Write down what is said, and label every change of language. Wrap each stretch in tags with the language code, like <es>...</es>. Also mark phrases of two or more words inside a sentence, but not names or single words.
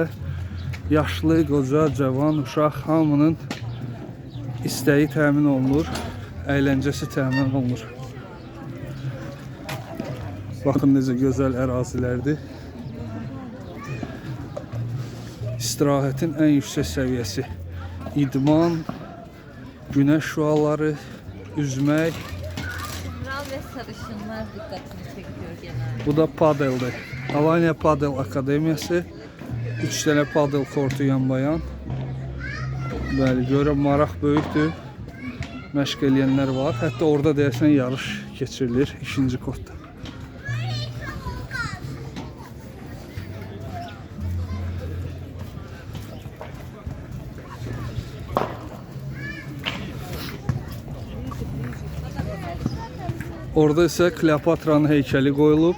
<az>Yaşlı, qoca, cavan, uşaq hamının istəyi təmin olunur, əyləncəsi təmin olunur. Baxın necə gözəl ərazilərdir. İstirahətin ən yüksək səviyyəsi. İdman, günəş şüaları, üzmək.</az> <tr>Kumral ve sarışınlar dikkatini çekiyor genelde.</tr> <az>Bu da padeldir. Alanya Padel Akademiyası. 3 dənə padel kortu yanbayan. Bəli, görəm maraq böyükdür. Məşq eləyənlər var. Hətta orada deyəsən yarış keçirilir 2-ci kortda. Orada isə Kleopatranın heykəli qoyulub.</az>